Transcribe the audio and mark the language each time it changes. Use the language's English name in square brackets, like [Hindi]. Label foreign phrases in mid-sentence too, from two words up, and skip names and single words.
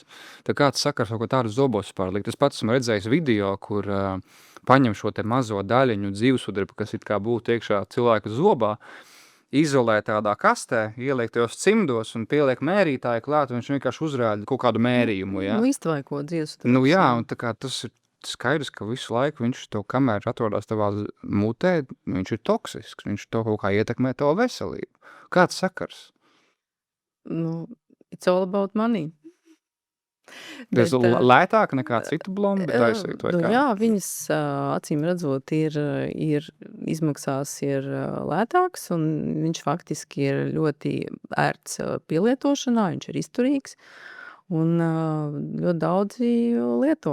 [Latvian] Tā kāds sakars kaut ko tādu zobos pārlikt. Es pats esmu redzējis video, kur paņem šo te mazo daļiņu dzīvsudrabu, kas it kā būtu iekšā cilvēka zobā, izolē tādā kastē, ieliek tajos cimdos un pieliek mērītāju klāt, un viņš vienkārši uzrāda kaut kādu mērījumu, ja? Iztvaiko dzīvsudrabs. Jā, un tā kā tas ir skaidrs, ka visu laiku viņš to, kamēr atrodas tavā mutē, viņš ir toksisks, viņš to kaut kā ietekmē tavu veselību. Kāds sakars? [English] It's all about money. [Latvian] Tas lētāk nekā citu blombi taisīt, vai kā? Jā, viņas acīm redzot ir izmaksās ir lētāks, un viņš faktiski ir ļoti ērts pielietošanā, viņš ir izturīgs, un ļoti daudzi lieto.